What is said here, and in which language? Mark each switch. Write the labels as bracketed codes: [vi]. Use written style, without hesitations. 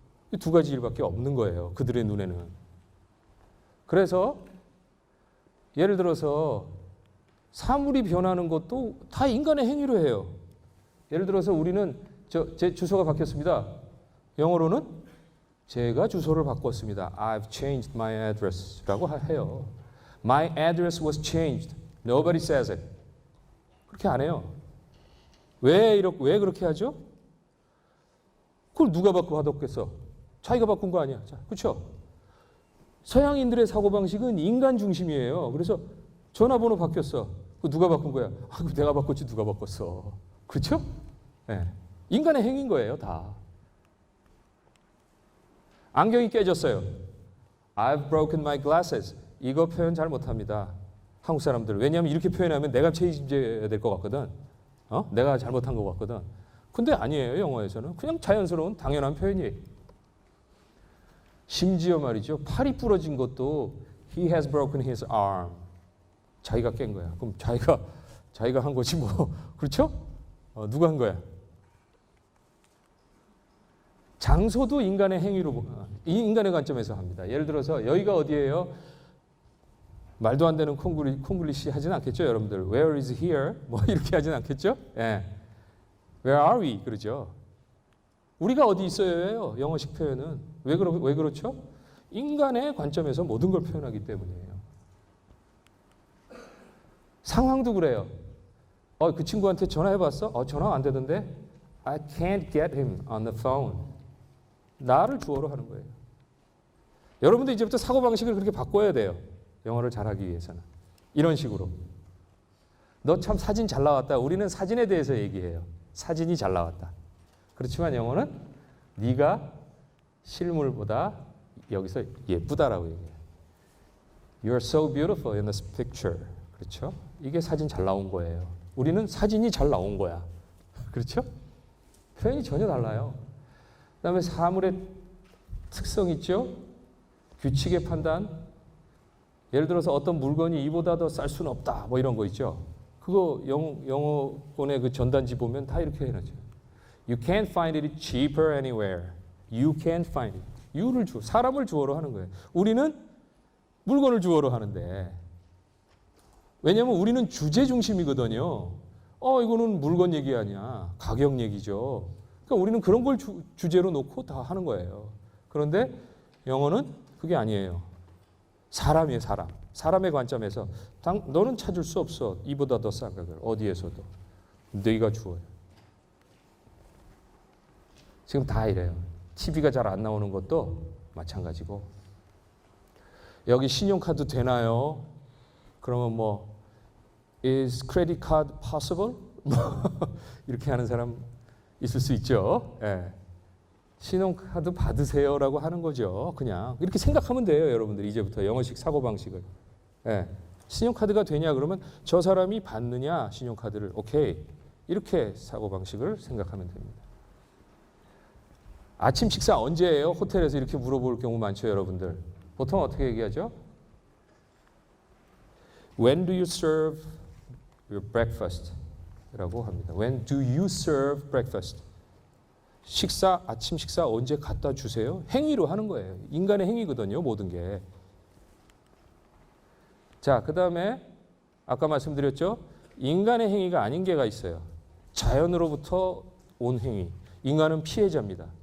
[ko] 이 두 가지 일밖에 없는 거예요. 그들의 눈에는. 그래서 예를 들어서 사물이 변하는 것도 다 인간의 행위로 해요. 예를 들어서 우리는 제 주소가 바뀌었습니다. 영어로는 제가 주소를 바꿨습니다. [en] I've changed my address [ko] 라고 해요. [en] My address was changed. Nobody says it. [ko] 그렇게 안 해요. 왜 그렇게 하죠? 그걸 누가 바꿨겠어? 자기가 바꾼 거 아니야. 그렇죠? 서양인들의 사고방식은 인간 중심이에요. 그래서 전화번호 바뀌었어. 그거 누가 바꾼 거야? 그거 내가 바꿨지 누가 바꿨어. 그렇죠? 네. 인간의 행위인 거예요. 다. 안경이 깨졌어요. [en] I've broken my glasses. [ko] 이거 표현 잘 못합니다. 한국 사람들. 왜냐하면 이렇게 표현하면 내가 책임져야 될 것 같거든. 내가 잘못한 것 같거든. 근데 아니에요. 영어에서는. 그냥 자연스러운 당연한 표현이에요. 심지어 말이죠. 팔이 부러진 것도 [en] He has broken his arm. [ko] 자기가 깬 거야. 그럼 자기가 한 거지 뭐. 그렇죠? 누가 한 거야? 장소도 인간의 행위로, 인간의 관점에서 합니다. 예를 들어서 여기가 어디예요? 말도 안 되는 콩글리시 하진 않겠죠, 여러분들. [en] Where is here? [ko] 뭐 이렇게 하진 않겠죠? 예. [en] Where are we? [ko] 그러죠. 우리가 어디 있어요예요. 영어식 표현은. 왜 그렇죠? 인간의 관점에서 모든 걸 표현하기 때문이에요. 상황도 그래요. 그 친구한테 전화해봤어? 전화 안 되던데? [en] I can't get him on the phone. [ko] 나를 주어로 하는 거예요. 여러분도 이제부터 사고방식을 그렇게 바꿔야 돼요. 영어를 잘하기 위해서는. 이런 식으로. 너 참 사진 잘 나왔다. 우리는 사진에 대해서 얘기해요. 사진이 잘 나왔다. 그렇지만 영어는 네가 실물보다 여기서 예쁘다라고 얘기해요. [en] You are so beautiful in this picture. [ko] 그렇죠? 이게 사진 잘 나온 거예요. 우리는 사진이 잘 나온 거야. 그렇죠? 표현이 전혀 달라요. 그다음에 사물의 특성 있죠? 규칙의 판단. 예를 들어서 어떤 물건이 이보다 더 쌀 수는 없다. 뭐 이런 거 있죠? 그거 영어권의 그 전단지 보면 다 이렇게 해놨죠. [en] You can't find it cheaper anywhere. You can't find it. [ko] you를 사람을 주어로 하는 거예요. 우리는 물건을 주어로 하는데 왜냐하면 우리는 주제 중심이거든요. 이거는 물건 얘기 아니야. 가격 얘기죠. 그러니까 우리는 그런 걸 주제로 놓고 다 하는 거예요. 그런데 영어는 그게 아니에요. 사람이에요, 사람. 사람의 관점에서 너는 찾을 수 없어. 이보다 더 싼 가격을 어디에서도. 네가 주어요. 지금 다 이래요. TV가 잘 안 나오는 것도 마찬가지고. 여기 신용카드 되나요? 그러면 뭐 [en] Is credit card possible? [ko] 이렇게 하는 사람 있을 수 있죠. 예. 신용카드 받으세요라고 하는 거죠. 그냥 이렇게 생각하면 돼요, 여러분들. 이제부터 영어식 사고방식을. 예. 신용카드가 되냐 그러면 저 사람이 받느냐 신용카드를. 오케이. 이렇게 사고방식을 생각하면 됩니다. 아침 식사 언제예요? 호텔에서 이렇게 물어볼 경우 많죠, 여러분들. 보통 어떻게 얘기하죠? [en] When do you serve your breakfast? [ko] 라고 합니다. [en] When do you serve breakfast? [ko] 아침 식사 언제 갖다 주세요? 행위로 하는 거예요. 인간의 행위거든요, 모든 게. 자, 그 다음에 아까 말씀드렸죠? 인간의 행위가 아닌 게가 있어요. 자연으로부터 온 행위. 인간은 피해자입니다.